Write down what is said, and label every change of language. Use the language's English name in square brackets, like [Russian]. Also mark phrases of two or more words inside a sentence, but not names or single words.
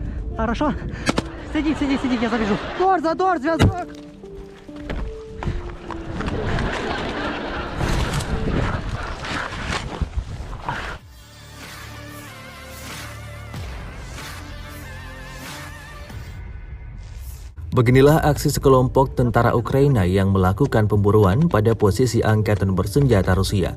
[Russian] Хорошо. Сиди, сиди, сиди, я завяжу. Задор, зв'язок. [Indonesian] Beginilah aksi sekelompok tentara Ukraina yang melakukan pemburuan pada posisi angkatan bersenjata Rusia.